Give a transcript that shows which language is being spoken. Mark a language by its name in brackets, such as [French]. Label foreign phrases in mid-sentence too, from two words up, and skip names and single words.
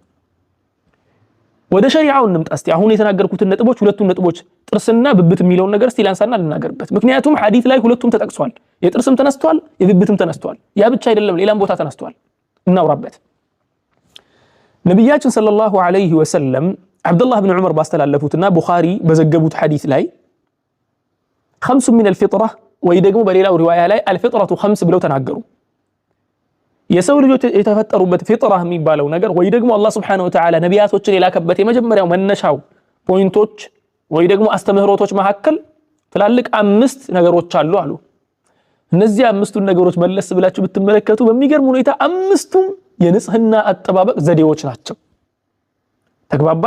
[Amharic] ወደ ሸሪዓው እንምጣ እስቲ። አሁን የተናገርኩትን ነጥቦች ሁለቱን ነጥቦች ጥርስና ብብት የሚለውን ነገር እስቲ ላንሳና ልናገርበት። ምክንያቱም ሐዲስ ላይ ሁለቱም ተጠቅሷል። የጥርስም ተነስቷል፣ የብብትም ተነስቷል። ያ ብቻ አይደለም ሌላም ቦታ ተነስቷል። እናውራበት። ነብያችን [Arabic] صلى الله عليه وسلم [Amharic] አብዱላህ ኢብኑ ዑመር ባስተላለፉትና ቡኻሪ በዘገቡት ሐዲስ ላይ [Arabic] خمس من الفطرة [Amharic] ወይ ደግሞ በሌላው ሪዋያ ላይ [Arabic] الفطرة خمس [Amharic] ብለው ተናገሩ። የሰው ልጆች የተፈጠሩበት ፊጥራ የሚባለው ነገር ወይ ደግሞ አላህ [Arabic] سبحانه وتعالى [Amharic] ነቢያቶችን የላከበት የመጀመሪያው መነሻው ፖይንቶች ወይ ደግሞ አስተምህሮቶች መካከል ትላልቅ 5 ነገሮች አሉ አሉ። እነዚህ 5ቱን ነገሮች መለስ ብላችሁ ብትመለከቱ በሚገርም ሁኔታ 5ቱም የንጽህና አጠባበቅ ዘዴዎች ናቸው። ተግባባን?